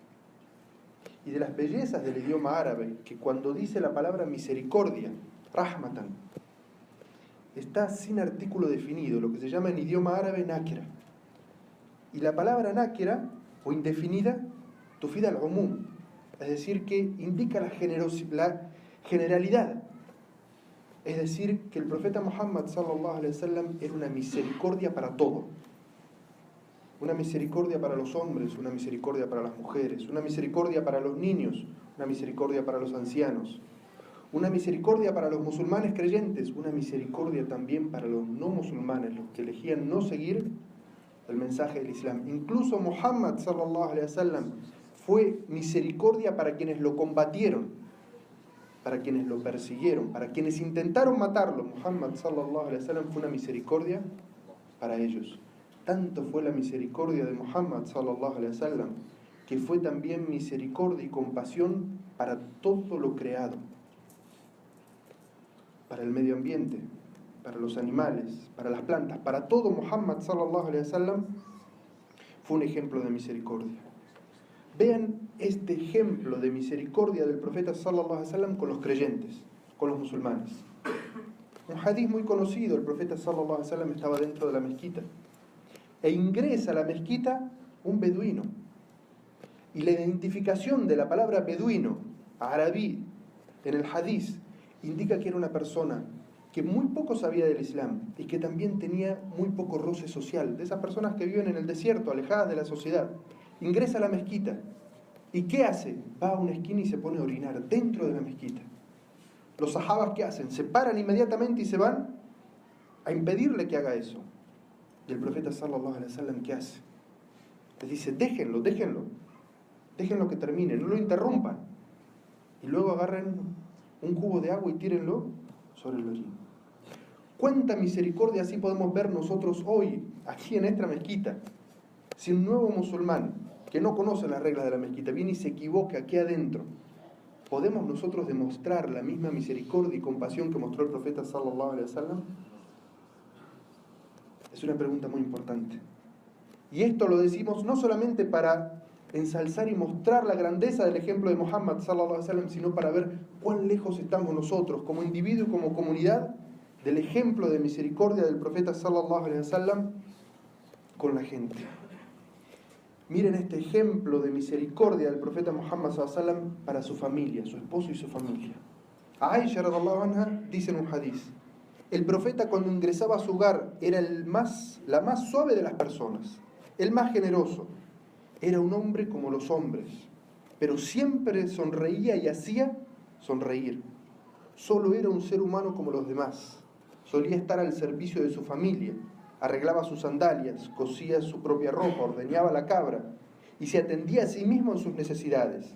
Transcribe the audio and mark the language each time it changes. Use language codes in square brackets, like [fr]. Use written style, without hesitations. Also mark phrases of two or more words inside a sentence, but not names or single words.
[es] Y de las bellezas del idioma árabe, que cuando dice la palabra misericordia, rahmatan, está sin artículo definido, lo que se llama en idioma árabe nakira. Y la palabra nakira, o indefinida, [ar] تفيد العموم, [es] es decir, que indica la generalidad. Es decir, que el profeta Muhammad [ar] صلى الله عليه وسلم [es] era una misericordia para todo. Una misericordia para los hombres, una misericordia para las mujeres, una misericordia para los niños, una misericordia para los ancianos, una misericordia para los musulmanes creyentes, una misericordia también para los no musulmanes, los que elegían no seguir el mensaje del Islam. Incluso Muhammad [ar] صلى الله عليه وسلم [es] fue misericordia para quienes lo combatieron, para quienes lo persiguieron, para quienes intentaron matarlo. Muhammad [ar] صلى الله عليه وسلم [es] fue una misericordia para ellos. Tanto fue la misericordia de Muhammad [ar] صلى الله عليه وسلم [es] que fue también misericordia y compasión para todo lo creado, para el medio ambiente, para los animales, para las plantas, para todo. Muhammad [ar] صلى الله عليه وسلم [es] fue un ejemplo de misericordia. Vean este ejemplo de misericordia del profeta [ar] صلى الله عليه وسلم [es] con los creyentes, con los musulmanes. Un hadith muy conocido: el profeta [ar] صلى الله عليه وسلم [es] estaba dentro de la mezquita e ingresa a la mezquita un beduino. Y la identificación de la palabra beduino, arabí, en el hadith, indica que era una persona que muy poco sabía del Islam y que también tenía muy poco roce social, de esas personas que viven en el desierto, alejadas de la sociedad. Ingresa a la mezquita. ¿Y qué hace? Va a una esquina y se pone a orinar dentro de la mezquita. Los sahabas, ¿qué hacen? Se paran inmediatamente y se van a impedirle que haga eso. Y el profeta [ar] صلى الله عليه وسلم, [es] ¿qué hace? Les dice: déjenlo que termine, no lo interrumpan. Y luego agarren un cubo de agua y tírenlo sobre el hollín. ¿Cuánta misericordia así podemos ver nosotros hoy, aquí en esta mezquita? Si un nuevo musulmán que no conoce las reglas de la mezquita viene y se equivoca aquí adentro, ¿podemos nosotros demostrar la misma misericordia y compasión que mostró el profeta [ar] صلى الله عليه وسلم? [es] Es una pregunta muy importante. Y esto lo decimos no solamente para ensalzar y mostrar la grandeza del ejemplo de Muhammad [ar] صلى الله عليه وسلم, [es] sino para ver cuán lejos estamos nosotros, como individuo y como comunidad, del ejemplo de misericordia del profeta [ar] صلى الله عليه وسلم [es] con la gente. Miren este ejemplo de misericordia del profeta Muhammad [ar] صلى الله عليه وسلم [es] para su familia, su esposo y su familia. Aisha [ar] رضي الله عنها [es] dice en un hadiz: el profeta cuando ingresaba a su hogar era la más suave de las personas, el más generoso. Era un hombre como los hombres, pero siempre sonreía y hacía sonreír. Solo era un ser humano como los demás. Solía estar al servicio de su familia, arreglaba sus sandalias, cosía su propia ropa, ordeñaba la cabra y se atendía a sí mismo en sus necesidades.